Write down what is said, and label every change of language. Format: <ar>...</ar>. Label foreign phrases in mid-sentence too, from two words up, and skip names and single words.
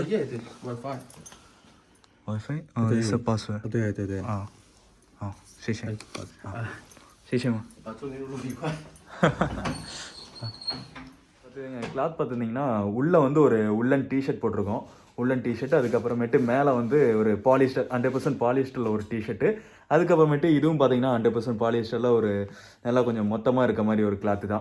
<en>Yeah, the Wi-Fi. Wi-Fi? Oh, this is the password.</en> <zh>对对对。啊，好，谢谢。谢谢吗？祝您入路愉快。</zh> <ta>கிளாத் பார்த்துருந்தீங்கன்னா உள்ளே வந்து ஒரு</ta> <en>woollen t-shirt</en> <ta>போட்டிருக்கோம்.</ta> <en>woollen t-shirt,</en> <ta>அதுக்கப்புறமேட்டு மேலே வந்து ஒரு பாலிஸ்டர் 100% பாலிஸ்டரில் ஒரு டிஷர்ட்டு, அதுக்கப்புறமேட்டு இதுவும் பார்த்தீங்கன்னா 100% பாலிஸ்டரில் ஒரு நல்லா கொஞ்சம் மொத்தமாக இருக்க மாதிரி ஒரு கிளாத்து தான்.</ta>